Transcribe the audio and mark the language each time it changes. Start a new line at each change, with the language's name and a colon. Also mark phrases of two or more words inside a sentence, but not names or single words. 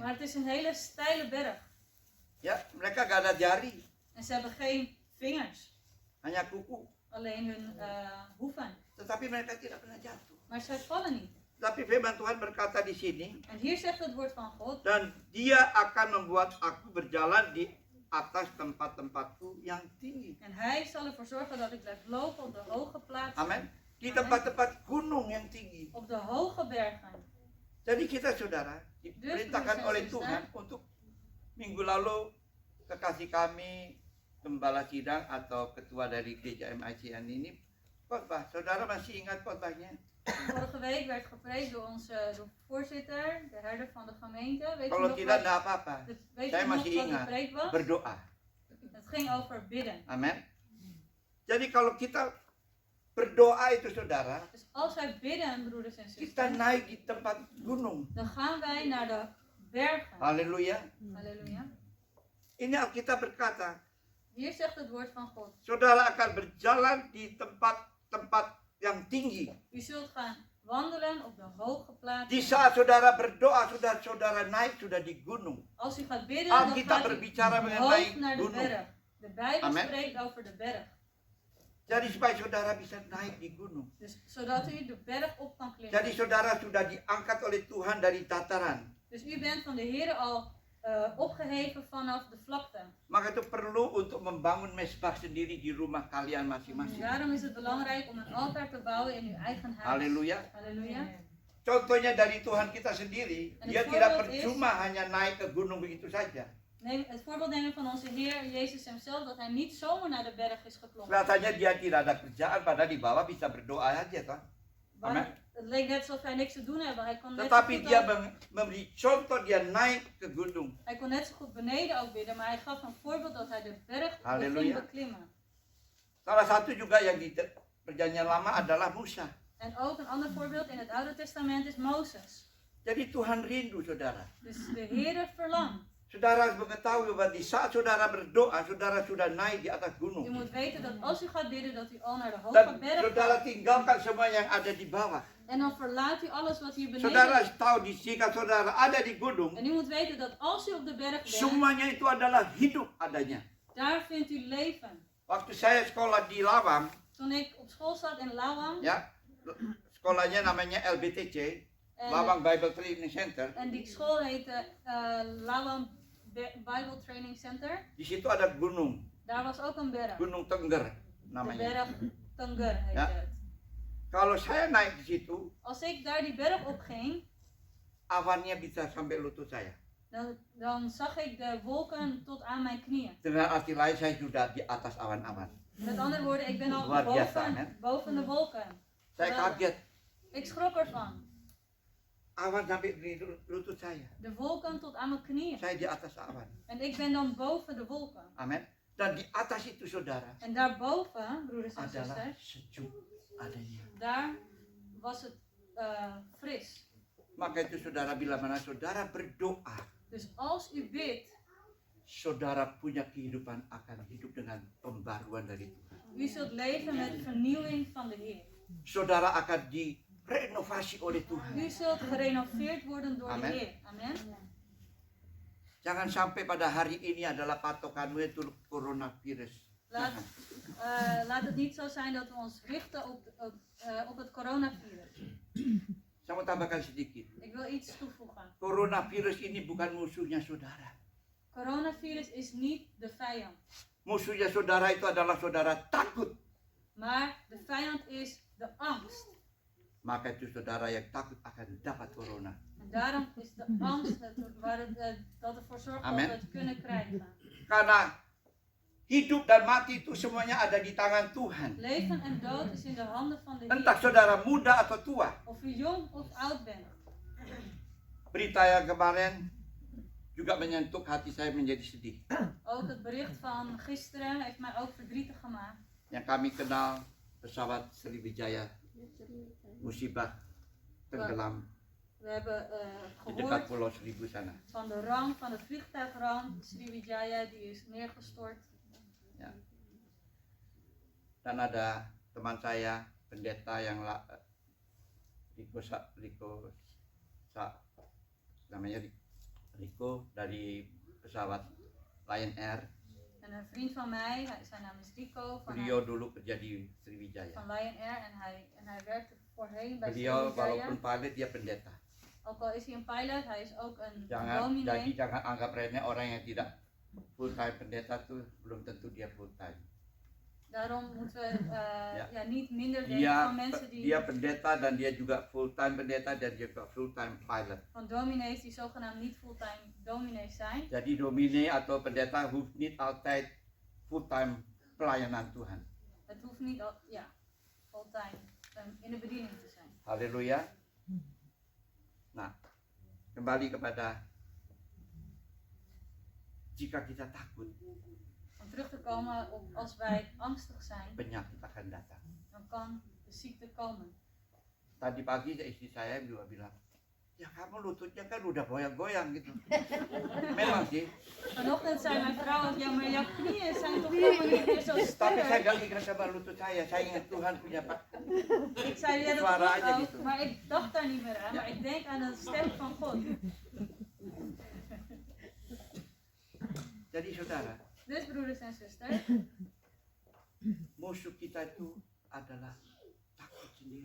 Dutch: Maar het is een hele steile berg.
Indonesian: Ya, mereka gak ada jari,
Dutch: En ze hebben geen vingers,
Indonesian: hanya kuku.
Dutch: alleen hun hoeven.
Indonesian: Tetapi mereka tidak pernah jatuh.
Dutch: Maar zij vallen niet.
Indonesian: Tapi firman Tuhan berkata di sini,
Dutch: En hier zegt het woord van God.
Indonesian: dan dia akan membuat aku berjalan di atas tempat-tempatku yang tinggi.
Dutch: En hij zal ervoor zorgen dat ik blijf lopen op de hoge plaatsen.
Indonesian: Amin. Di tempat-tempat gunung yang tinggi.
Dutch: Op de hoge bergen.
Indonesian: Jadi kita saudara diperintahkan oleh Tuhan untuk minggu lalu kekasih kami gembala sidang atau ketua dari gereja MICN ini khotbah. Saudara masih ingat khotbahnya?
Dutch: Vorige week werd gepreekt door onze voorzitter, de herder van de gemeente. Weet u
Indonesian: Kalau
Dutch: nog
Indonesian: tidak
Dutch: wat,
Indonesian: ada apa-apa.
Dutch: weet
Indonesian: Saya
Dutch: u nog
Indonesian: masih
Dutch: wat de
Indonesian: ingat.
Dutch: preek was?
Indonesian: Berdoa.
Dutch: Het ging over bidden.
Indonesian: Amin. Jadi kalau kita berdoa itu saudara,
Dutch: Dus als wij bidden, broeders en
Indonesian: kita
Dutch: zusters,
Indonesian: naik di tempat gunung.
Dutch: dan gaan wij naar de bergen.
Indonesian: Haleluya.
Dutch: Halleluja.
Indonesian: Ini Alkitab berkata,
Dutch: Hier zegt het woord van God.
Indonesian: saudara akan berjalan di tempat-tempat yang tinggi.
Dutch: U zult gaan wandelen op de hoge
Indonesian: Di
Dutch: plaatsen.
Indonesian: saat saudara berdoa, saudara naik sudah di gunung.
Dutch: Als u gaat bidden, dan
Indonesian: Alkitab
Dutch: gaat u
Indonesian: berbicara
Dutch: hoog
Indonesian: mengenai
Dutch: naar de
Indonesian: gunung.
Dutch: berg. De Bijbel
Indonesian: Amen.
Dutch: spreekt over de berg.
Indonesian: Jadi supaya saudara bisa naik di gunung.
Dutch: Dus zodat u de berg op kan klimmen.
Indonesian: Jadi saudara sudah diangkat oleh Tuhan dari dataran.
Dutch: Dus u bent van de Heer al opgeheven vanaf de vlakte.
Indonesian: Maka itu perlu untuk membangun mesbah sendiri di rumah kalian
Dutch: En
Indonesian: masing-masing.
Dutch: daarom is het belangrijk om een altaar te bouwen in uw eigen huis.
Indonesian: Haleluya.
Dutch: Halleluja.
Indonesian: Contohnya dari Tuhan kita sendiri,
Dutch: En
Indonesian: dia
Dutch: het
Indonesian: tidak
Dutch: voorbeeld is-
Indonesian: percuma hanya naik ke gunung begitu saja.
Dutch: Neem het voorbeeld nemen van onze Heer Jezus hemzelf, dat hij niet zomaar naar de berg is geklommen.
Indonesian: Kelihatannya dia tidak ada kerjaan, padahal di bawah bisa berdoa aja toh. Amen.
Dutch: Het leek net alsof hij niks te doen hebben. Hij kon net zo
Indonesian: Tetapi
Dutch: goed,
Indonesian: dia
Dutch: ook-
Indonesian: memberi contoh, dia naik ke gunung.
Dutch: hij kon net zo goed beneden ook bidden, maar hij gaf een voorbeeld dat hij de berg ging Halleluja. beklimmen.
Indonesian: Salah satu juga yang di perjanjian lama adalah Musa.
Dutch: En ook een ander voorbeeld in het Oude Testament is Mozes.
Indonesian: Jadi Tuhan rindu saudara.
Dutch: Dus de Heer verlangt.
Indonesian: Saudara harus mengetahui bahwa di saat saudara berdoa, saudara sudah naik di atas
Dutch: U
Indonesian: gunung.
Dutch: moet weten dat als u gaat bidden, dat u al naar de hoge
Indonesian: Dan
Dutch: berg
Indonesian: saudara
Dutch: gaat.
Indonesian: tinggalkan semua yang ada di bawah.
Dutch: En dan verlaat u alles wat hier beneden
Indonesian: Saudara
Dutch: is.
Indonesian: harus tahu jika saudara ada di gunung,
Dutch: En u moet weten dat als u op de berg bent,
Indonesian: semuanya itu adalah hidup adanya.
Dutch: daar vindt u leven.
Indonesian: Waktu saya sekolah di Lawang,
Dutch: Toen ik op school zat in Lawang,
Indonesian: ya, sekolahnya namanya LBTC,
Dutch: en,
Indonesian: Lawang Bible Training Center.
Dutch: en die school heette Lawang Bible Training Center.
Indonesian: Di situ ada gunung,
Dutch: Daar was ook een berg.
Indonesian: Gunung Tengger
Dutch: De
Indonesian: namanya.
Dutch: berg Tengger heet Ja. het.
Indonesian: Kalau saya naik di situ,
Dutch: Als ik daar die berg op ging,
Indonesian: awannya bisa sampai lutut saya.
Dutch: dan zag ik de wolken tot aan mijn knieën.
Indonesian: Dengan arti lain saya sudah di atas awan-awan.
Dutch: Met andere woorden, ik ben al
Indonesian: Luar biasa,
Dutch: hè? boven de wolken.
Indonesian: Saya kaget,
Dutch: Ik schrok ervan.
Indonesian: awan sampai di lutut saya.
Dutch: De wolken tot aan mijn knieën.
Indonesian: Saya di atas awan.
Dutch: En ik ben dan boven de wolken.
Indonesian: Amin. Dan di atas itu saudara
Dutch: En daarboven, broeders en
Indonesian: adalah
Dutch: zusters,
Indonesian: sejuk adanya.
Dutch: daar was het fris.
Indonesian: Maka itu saudara bila mana saudara berdoa,
Dutch: Dus als u bidt,
Indonesian: saudara punya kehidupan akan hidup dengan pembaruan dari Tuhan.
Dutch: u zult leven met vernieuwing van de Heer.
Indonesian: Saudara akan direnovasi oleh Tuhan.
Dutch: U zult gerenoveerd worden door
Indonesian: Amen.
Dutch: de Heer.
Indonesian: Amen. Jangan sampai pada hari ini adalah patokanmu itu coronavirus.
Dutch: Laat het niet zo zijn dat we ons richten op het coronavirus.
Indonesian: Saya mau tambahkan sedikit.
Dutch: Ik wil iets toevoegen.
Indonesian: Coronavirus ini bukan musuhnya saudara.
Dutch: Coronavirus is niet de vijand.
Indonesian: Musuhnya saudara itu adalah saudara takut.
Dutch: Maar de vijand is de angst.
Indonesian: Maka itu saudara yang takut akan dapat corona.
Dutch: En daarom is de angst dat ervoor zorgt dat we
Indonesian: Amen.
Dutch: het kunnen krijgen.
Indonesian: Karena hidup dan mati itu semuanya ada di tangan Tuhan.
Dutch: Leven en dood is in de handen van de
Indonesian: Entah
Dutch: Heer.
Indonesian: saudara muda atau tua.
Dutch: Of u jong of oud bent.
Indonesian: Berita yang kemarin juga menyentuh hati saya menjadi sedih.
Dutch: Ook het bericht van gisteren heeft mij ook verdrietig gemaakt.
Indonesian: Yang kami kenal pesawat Sriwijaya musibah tenggelam
Dutch: We hebben
Indonesian: Di dekat
Dutch: gehoord
Indonesian: Pulau Seribu sana.
Dutch: van de ramp, van de vliegtuigramp. Sriwijaya die is neergestort.
Indonesian: Dan ada teman saya, pendeta yang namanya Rico dari pesawat Lion Air.
Dutch: En een vriend van mij, zijn naam is Rico,
Indonesian: Beliau dulu kerja di Sriwijaya.
Dutch: van Lion Air en hij werkte voorheen bij
Indonesian: Beliau
Dutch: Sriwijaya.
Indonesian: walaupun pilot dia pendeta.
Dutch: Ook al is hij een pilot, hij is ook een
Indonesian: Jadi
Dutch: dominee.
Indonesian: jangan anggap remeh orang yang tidak
English: full time
Indonesian: pendeta tuh belum tentu dia
English: full time.
Dutch: Daarom moeten we niet minder denken van mensen die
Indonesian: Dia pendeta dan dia juga
English: full time
Indonesian: pendeta dan dia juga
English: full time
Indonesian: pilot.
Dutch: van dominees die zogenaamd niet fulltime dominees zijn.
Indonesian: Jadi dominee atau pendeta
Dutch: hoeft niet altijd
English: full time
Indonesian: pelayanan Tuhan.
Dutch: Het hoeft niet fulltime in de bediening te zijn.
Indonesian: Haleluya. Nah, kembali kepada jika kita takut,
Dutch: Om terug te komen op als wij angstig zijn,
Indonesian: penyakit akan datang.
Dutch: dan kan de ziekte komen.
Indonesian: Tadi pagi istri saya juga bilang, ya kamu lututnya kan udah goyang-goyang gitu. Memang sih.
Dutch: Vanochtend zei mijn vrouw, ja maar jouw knieën zijn toch helemaal niet meer zo
Indonesian: Tapi saya
Dutch: sterk.
Indonesian: gak ingat sama lutut saya ingat Tuhan punya Pak.
Dutch: Ik zei, ja dat
Indonesian: Suara
Dutch: klopt
Indonesian: aja
Dutch: ook,
Indonesian: gitu.
Dutch: maar ik dacht daar niet meer aan. Maar ik denk aan de stem van God.
Indonesian: Jadi saudara,
Dutch: Dus broeders en zusters,
Indonesian: musuh kita itu adalah takut sendiri.